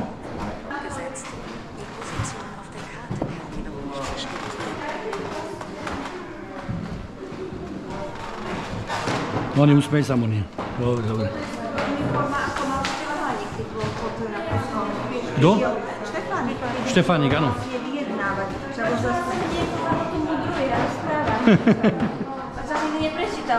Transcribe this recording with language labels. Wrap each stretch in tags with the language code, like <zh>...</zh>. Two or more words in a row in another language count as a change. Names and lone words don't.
<de>Gesetzt. Die Position auf der Karte der Erinnerung bestimmt.</de> <sk>No neusmej sa, Moni. Dobre, dobre. Kto? Štefánik, áno. Za nikdy neprečítal.</sk>